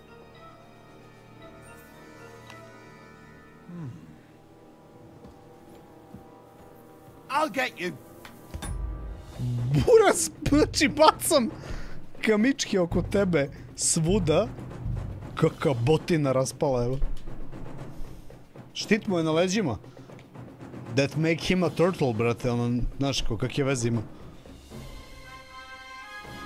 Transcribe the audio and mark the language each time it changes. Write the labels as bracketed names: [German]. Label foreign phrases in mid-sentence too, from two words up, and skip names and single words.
[English] I'll get you. [Serbian] Buraz, znači bacam kamičke oko tebe svuda. Kaka botina raspala, evo. Štit mu je na leđima. [English] That make him a turtle, [Serbian] brate, ono, znaš, kak je veze ima.